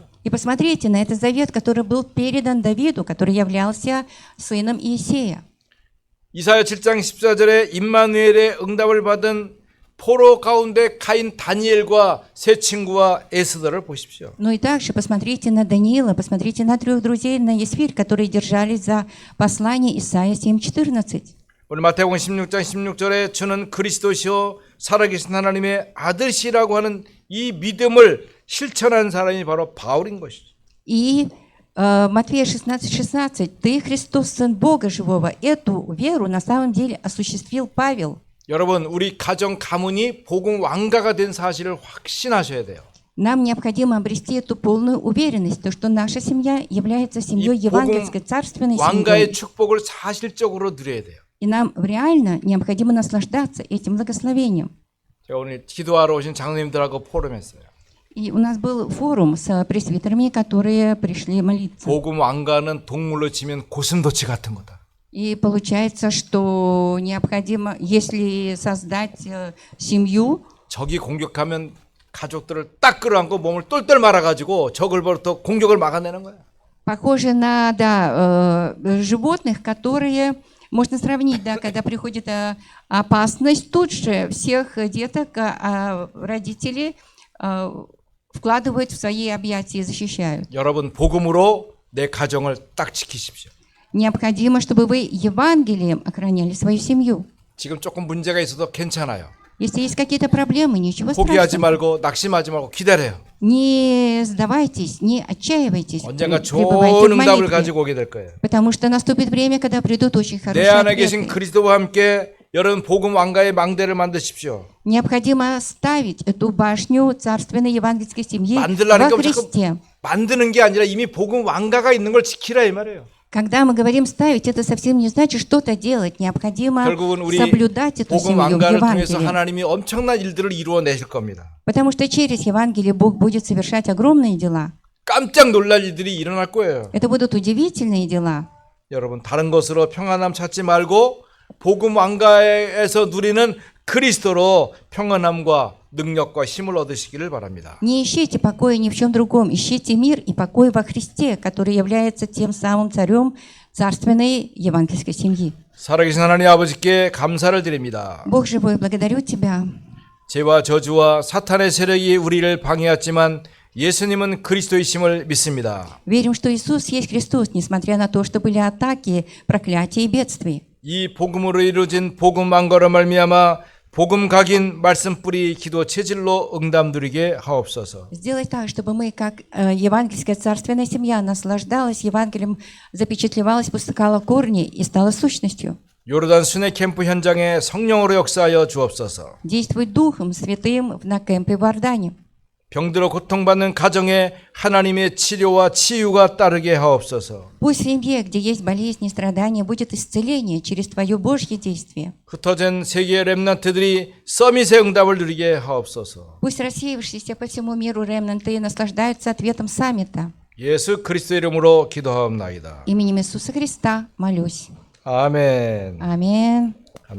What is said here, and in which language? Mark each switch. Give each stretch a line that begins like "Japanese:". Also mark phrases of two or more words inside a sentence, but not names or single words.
Russian: И посмотрите на этот завет, который был передан Давиду, который являлся сыном Иисея.
Korean: 이사야 7장 14절에 임마누엘의 응답을 받은 포로 가운데 가인 다니엘과 세 친구와 에스더를 보십시오.
Russian: Ну и также посмотрите на Даниила, посмотрите на 3 друзей, на Есфирь, которые держались за послание Исаия 7:14.
Korean: 오늘 마태복음 16장 16절에 주는 그리스도시요 살아계신 하나님의 아들이시라고 하는 이 믿음을 실천한 사람이 바로 바울인 것이죠.
Russian: И Матфея 16:16, «Ты, Христос, Сын Бога Живого». Эту веру на самом деле осуществил Павел.
Korean: 여러분, 우리 가정 가문이 복음 왕가가 된 사실을 확신하셔야 돼요.
Russian: Нам необходимо обрести эту полную уверенность, то, что наша семья является семьей евангельской, царственной
Korean: 왕가의
Russian: семьей.
Korean: 축복을 사실적으로 누려야 돼요.
Russian: И нам реально необходимо наслаждаться этим благословением.
Korean: 제가 오늘 기도하러 오신 장로님들하고 포럼했어요.
Russian: И у нас был форум с пресвитерами, которые пришли молиться.
Korean: 복음 왕가는 동물로 치면 고슴도치 같은 거다.
Russian: И получается, что необходимо, если создать семью,
Korean: 적이 공격하면 가족들을 딱 끌어안고 몸을 똘똘 말아가지고 적을부터 공격을 막아내는 거야.
Russian: похоже на животных, которые можно сравнить, да, когда приходит опасность, тут же всех деток родители вкладывают в свои объятия и защищают.
Korean: 여러분 복음으로 내 가정을 딱 지키십시오.
Russian: Необходимо, чтобы вы Евангелием охраняли свою семью.
Korean: 지금 조금 문제가 있어도 괜찮아요.
Russian: Если есть какие-то проблемы, ничего
Korean: 포기하지
Russian: страшного.
Korean: 말고 낙심하지 말고 기다려요.
Russian: Не сдавайтесь, не отчаивайтесь,
Korean: 언젠가
Russian: пребывайте
Korean: 좋은
Russian: в
Korean: 응답을
Russian: молитве.
Korean: 가지고 오게 될 거예요.
Russian: Потому что наступит время, когда придут очень
Korean: 내
Russian: хорошие
Korean: 안에 계신
Russian: ответы.
Korean: 그리스도와 함께 여러분 복음 왕가의 망대를 만드십시오.
Russian: Необходимо ставить эту башню царственной евангельской семьи
Korean: 만들라는
Russian: во
Korean: 게
Russian: Христе.
Korean: 만드는 게 아니라 이미 복음 왕가가 있는 걸 지키라 이 말이에요.
Russian: Когда мы говорим ставить, это совсем не значит что-то делать. Необходимо
Korean: 결국은 우리
Russian: соблюдать эту
Korean: 복음
Russian: семью в
Korean: 왕가를 통해서
Russian: Евангелии.
Korean: 하나님이 엄청난 일들을 이루어내실 겁니다.
Russian: Потому что через Евангелие Бог будет совершать огромные дела.
Korean: 깜짝 놀랄 일들이 일어날 거예요.
Russian: Это будут удивительные дела.
Korean: 여러분 다른 것으로 평안함 찾지 말고 복음 왕가에서 누리는 그리스도로 평안함과 능력과 힘을 얻으시기를 바랍니다.
Russian: Не ищите покоя ни в чем другом. Ищите мир и покой во Христе, который является тем самым царем царственной евангельской семьи.
Korean: 살아계신 하나님 아버지께 감사를 드립니다.
Russian: Бог живой, благодарю Тебя.
Korean: 죄와 저주와 사탄의 세력이 우리를 방해했지만 예수님은 그리스도이심을 믿습니다.
Russian: Верим, что Иисус есть Христос, несмотря на то, что были атаки, проклятия и бедствия.
Korean: 이 복음으로 이루어진 복음 왕가로 말미암아 복음 각인 말씀 뿌리 기도 체질로 응답 누리게 하옵소서.
Russian: Сделать так, чтобы мы, как евангельская царственная семья, наслаждалась Евангелием, запечатлевалась, пускала корни и стала сущностью.
Korean: 요르단 순회 캠프 현장에 성령으로 역사하여 주옵소서.
Russian: Действуй Духом Святым на кемпе в Иордане.
Korean: 병들어 고통받는 가정에 하나님의 치료와 치유가 따르게 하옵소서.
Russian: Пусть в семье, где есть болезни и страдания, будет исцеление через Твое Божье действие.
Korean: 흩어진 세계의 렘넌트들이 서밋의 응답을 누리게 하옵소서.
Russian: Пусть рассеявшиеся по всему миру ремнанты наслаждаются ответом саммита.
Korean: 예수 그리스도 이름으로 기도하옵나이다.
Russian: Именем Иисуса Христа молюсь.
Korean: 아멘.
Russian: Аминь.